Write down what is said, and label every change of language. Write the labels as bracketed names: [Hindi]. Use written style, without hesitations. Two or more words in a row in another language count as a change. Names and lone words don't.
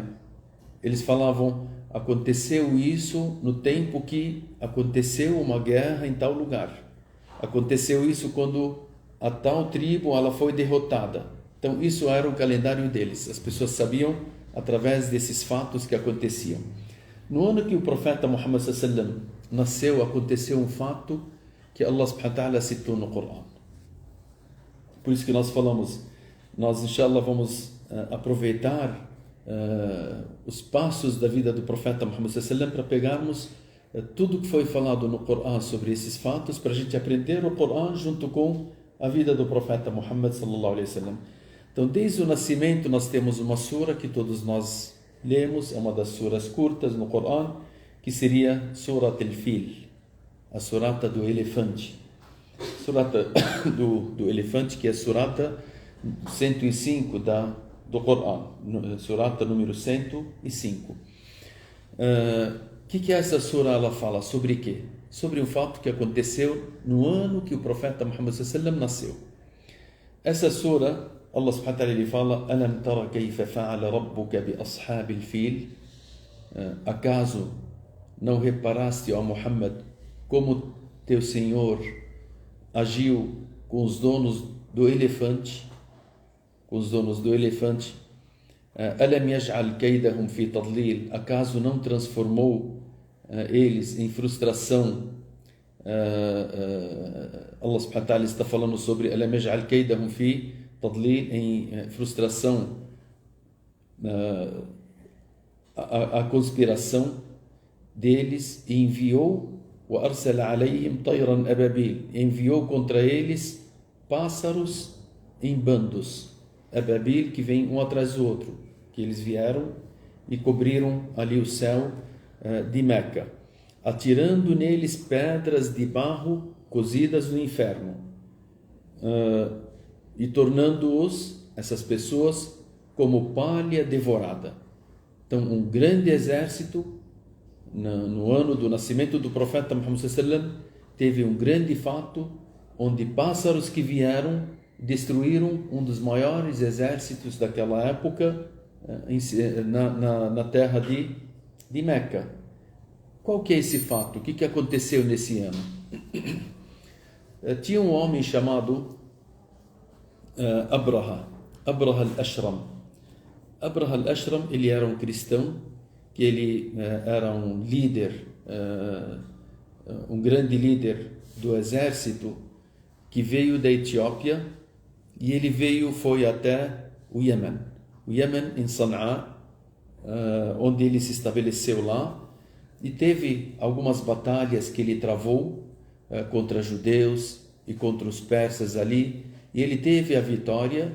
[Portuguese] Eles falavam, aconteceu isso no tempo que aconteceu uma guerra em tal lugar. Aconteceu isso quando a tal tribo ela foi derrotada. Então isso era o calendário deles. As pessoas sabiam através desses fatos que aconteciam. No ano que o profeta Muhammad [Arabic] صلى الله عليه وسلم [Portuguese] nasceu, aconteceu um fato que Allah [Arabic] سبحانه وتعالى [Portuguese] citou no Corão. Por isso que nós falamos, nós inshallah vamos aproveitar os passos da vida do profeta Muhammad [Arabic] صلى الله عليه وسلم [Portuguese] para pegarmos tudo que foi falado no Corão sobre esses fatos, para a gente aprender o Corão junto com a vida do profeta Muhammad [Arabic] صلى الله عليه وسلم. [Portuguese] Então, desde o nascimento, nós temos uma sura que todos nós lemos, é uma das suras curtas no Corão, que seria Surat al-Fil, a surata do elefante. Surata do elefante, que é a surata 105 do Corão, surata número 105. O que essa sura ela fala? Sobre o quê? Sobre um fato que aconteceu no ano que o profeta Muhammad [Arabic] صلى الله عليه وسلم [Portuguese] nasceu. Essa sura, Allah [Arabic] سبحانه وتعالى, [Portuguese] ele fala: [Arabic] ألم تر كيف فعل ربك بأصحاب الفيل? [Portuguese] Acaso não reparaste, ó Muhammad, como teu Senhor agiu com os donos do elefante? Com os donos do elefante. [Arabic] ألم يجعل كيدهم في تضليل? [Portuguese] Acaso não transformou eles em frustração? Allah [Arabic] سبحانه وتعالى [Portuguese] está falando sobre [Arabic] ألم يجعل كيدهم في تضليل, [Portuguese] em frustração, a conspiração deles, e enviou [Arabic] وأرسل عليهم طيرا أبابيل, [Portuguese] enviou contra eles pássaros em bandos, ababil, que vem um atrás do outro, que eles vieram e cobriram ali o céu de Meca, atirando neles pedras de barro cozidas no inferno, e tornando-os, essas pessoas, como palha devorada. Então, um grande exército, no ano do nascimento do profeta Muhammad [Arabic] صلى الله عليه وسلم, [Portuguese] teve um grande fato, onde pássaros que vieram destruíram um dos maiores exércitos daquela época na terra de Meca. Qual que é esse fato? O que aconteceu nesse ano? Tinha um homem chamado Abraha al-Ashram. Abraha al-Ashram, ele era um cristão, que ele era um líder, um grande líder do exército, que veio da Etiópia, e ele foi até o Iêmen, em Sana'a, onde ele se estabeleceu lá, e teve algumas batalhas que ele travou contra judeus e contra os persas ali, e ele teve a vitória.